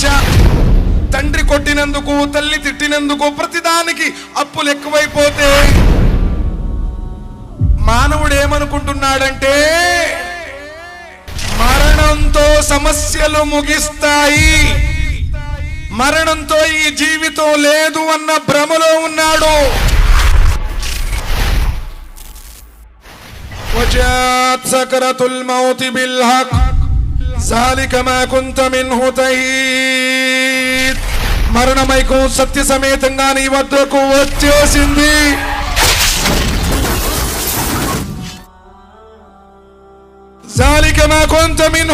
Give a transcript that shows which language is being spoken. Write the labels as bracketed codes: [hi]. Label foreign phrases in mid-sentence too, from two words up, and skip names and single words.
[te] తండ్రి కొట్టినందుకు, తల్లి తిట్టినందుకు, ప్రతిదానికి అప్పులు ఎక్కువైపోతే మానవుడు ఏమనుకుంటున్నాడంటే మరణంతో సమస్యలు ముగిస్తాయి, మరణంతో ఈ జీవితం లేదు అన్న భ్రమలో ఉన్నాడు. [ar] وجاءت سكرة الموت بالحق ذلك ما كنت منه تحيد. [te] మరణమైకం సత్య సమేతంగా నీ వద్దకు వచ్చేసింది. [ar] ذلك ما كنت منه